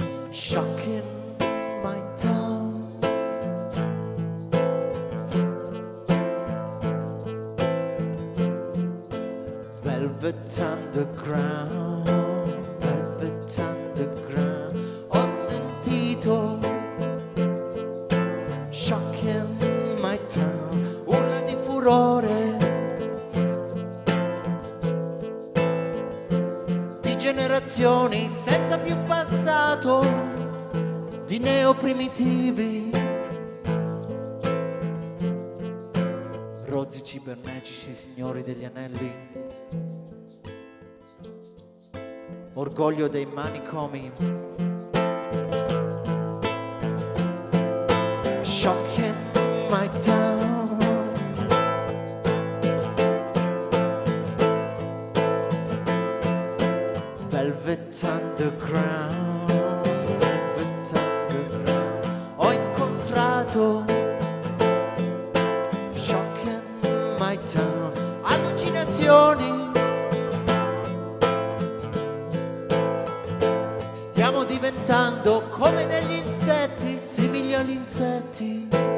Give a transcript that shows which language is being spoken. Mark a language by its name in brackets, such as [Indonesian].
[English] Shocking my town, velvet underground, velvet underground. [Italian] Ho sentito, [English] shocking my town, [Italian] urla di furore, di generazioni senza più passato, di neoprimitivi, rozzi cibernetici, signori degli anelli, orgoglio dei manicomi. [English] Shocking my town, velvet underground, velvet underground. [Italian] Ho incontrato, [English] shocking my town, [Italian] allucinazioni. Stiamo diventando come degli insetti, simili agli insetti.